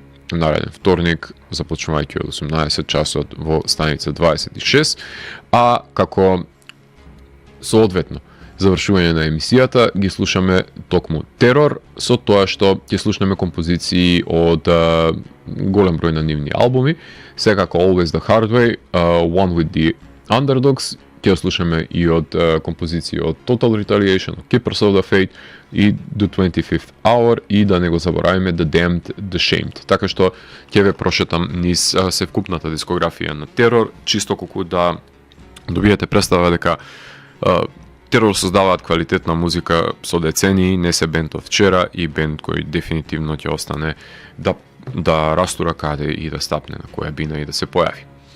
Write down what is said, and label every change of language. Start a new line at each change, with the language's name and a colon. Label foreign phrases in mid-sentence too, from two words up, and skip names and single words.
Macedonian: Нареден вторник, започнувајќи од 18 часот во станица 26, а како соодветно завршување на емисијата ги слушаме токму Терор, со тоа што ќе слушнеме композиции од голем број на нивни албуми, секако Always the Hard Way, One with the Underdogs, ќе слушаме и од композиции од Total Retaliation, Keepers of the Fate и The 25th Hour, и да не го заборавиме The Damned, The Shamed. Така што ќе ве прошетам низ севкупната дискографија на Терор, чисто колку да добиете представа дека Терор создаваат квалитетна музика со децении, не се бенд од вчера и бенд кој дефинитивно ќе остане да растура каде и да стапне на која бина и да се појави.